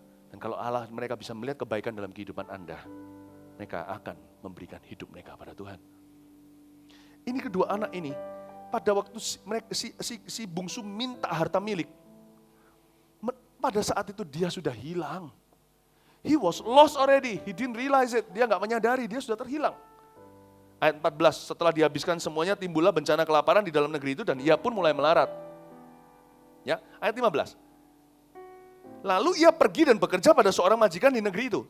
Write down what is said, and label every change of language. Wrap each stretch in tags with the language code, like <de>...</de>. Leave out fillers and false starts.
<id>Dan kalau Allah mereka bisa melihat kebaikan dalam kehidupan Anda, mereka akan memberikan hidup mereka pada Tuhan. Ini kedua anak ini, pada waktu si bungsu minta harta milik, pada saat itu dia sudah hilang.</id> <en>He was lost already, he didn't realize it,</en> <id>dia nggak menyadari, dia sudah terhilang. Ayat 14, setelah dihabiskan semuanya, timbullah bencana kelaparan di dalam negeri itu dan ia pun mulai melarat. Ya, ayat 15. Lalu ia pergi dan bekerja pada seorang majikan di negeri itu.</id>